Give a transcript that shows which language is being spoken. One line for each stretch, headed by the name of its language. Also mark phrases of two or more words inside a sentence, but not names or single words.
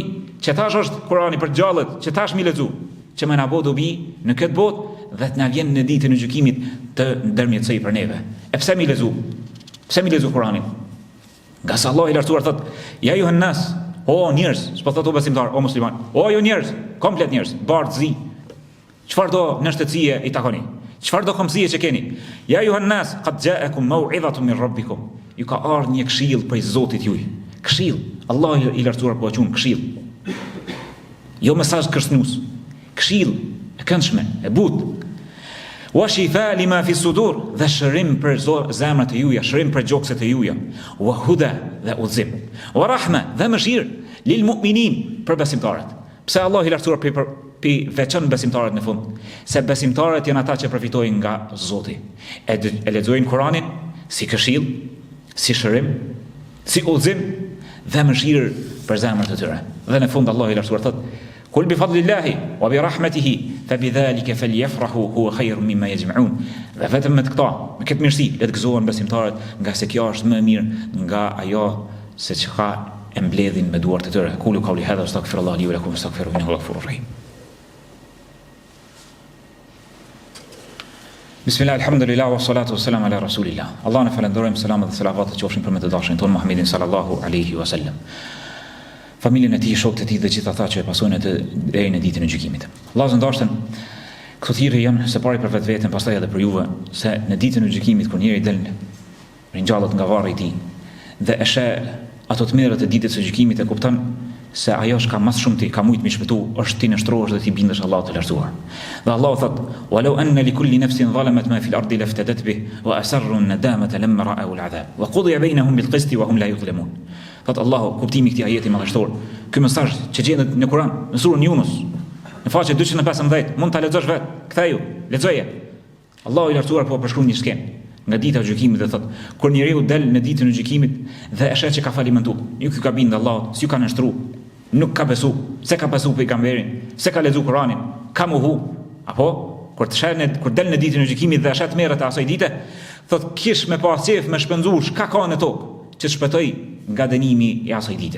Albanian: Që tash është Kurani për gjallët, që tash mi lexu. Që me na bo dobi në këtë botë dhe të na vjen në ditën e gjykimit të ndërmjetësoj për neve. E pse mi lezu? Pse mi lezu Kur'anin? Nga sa Allah i lartësuar thot,
Arabic: يا أيها الناس,
Albanian: o njerëz, s'po thot o besimtar, o musliman, o ju njerëz, komplet njerëz, bardhzi. Çfarë do nështetësie i takoni? Çfarë do komësie që keni?
Arabic: يا أيها الناس قد جاءتكم موعظة من ربكم.
Albanian: Ju ka ardhur një këshill prej Zotit juaj. Këshill. Allah i lartësuar po e quajnë këshill. Jo mesazh kërcënues. Këshill e këndshme, e butë.
Arabic: وشفاء لما في الصدور,
Albanian: dhe shërim për zemrat e juaja, shërim për gjokset e juaja.
Arabic: وهدى,
Albanian: dhe udhëzim.
Arabic: ورحمة,
Albanian: dhe mëshirë
Arabic: للمؤمنين,
Albanian: për besimtarët. Pse Allah i lartësuar pi veçon besimtarët në fund? Se besimtarët janë ata që përfitojnë nga Zoti. E lexojnë Kur'anin si këshill, si shërim, si udhëzim dhe mëshirë për zemrat e tyre. Dhe në fund Allah i lartësuar thotë:
Arabic: قل بفضل الله وبرحمته فبذلك فليفرحوا هو خير مما يجمعون.
Albanian: Dhe vetëm me këta, me këtë mirësi, le të gëzohen besimtarët, nga se kjo është më e mirë nga ajo se çka e mbledhin me duart e tyre.
Arabic: قولوا قولي هذا أستغفر الله لي ولكم أستغفره إنه غفور رحيم بسم الله الحمد لله والصلاة والسلام على رسول الله.
Albanian: Allah në falenderojmë, selamat dhe selavat të qofshin për me të dashin tonë Muhammedin
Arabic: صلى الله عليه وسلم,
Albanian: familjen e tij, shokët e tij dhe gjithë ata që e pasojnë atë deri në ditën e gjykimit. Allah zëndashtën, këto thirrje janë së pari për vetveten, pastaj edhe për juve, se në ditën e gjykimit kur njëri del ringjallët nga varri i tij dhe e sheh ato të merret e ditës së gjykimit, e kupton se ajo që ka mas shumë ti ka mujt mi shpëtu është ti nështrohesh dhe ti bindesh Allahut të lartësuar. Dhe Allah thot:
Arabic: "ولو أن لكل نفس ظلمت ما في الأرض لافتدت به وأسروا الندامة لما رأوا العذاب وقضي بينهم بالقسط وهم لا يظلمون."
Albanian: Thot Allahu, kuptimi i këtij ajeti madhështor. Ky mesazh që gjendet në Kur'an, në surën Yunus, në faqe 215, mund ta lexosh vet. Ktheu, lexoje. Allahu i lartësuar po përshkruan një skenë nga dita e gjykimit dhe thot: kur njeriu del në ditën e gjykimit dhe e sheh që ka falimentu, ju ky ka bind Allahut, si ju ka nështruar, nuk ka besu, se ka besu pejgamberin, se ka lexuar Kur'anin, ka mohu, apo kur del në ditën e gjykimit dhe ashat merret asaj dite, thot kish me pas qef me shpenzuar ka ka në tokë që shpëtoi nga dënimi i asaj dite.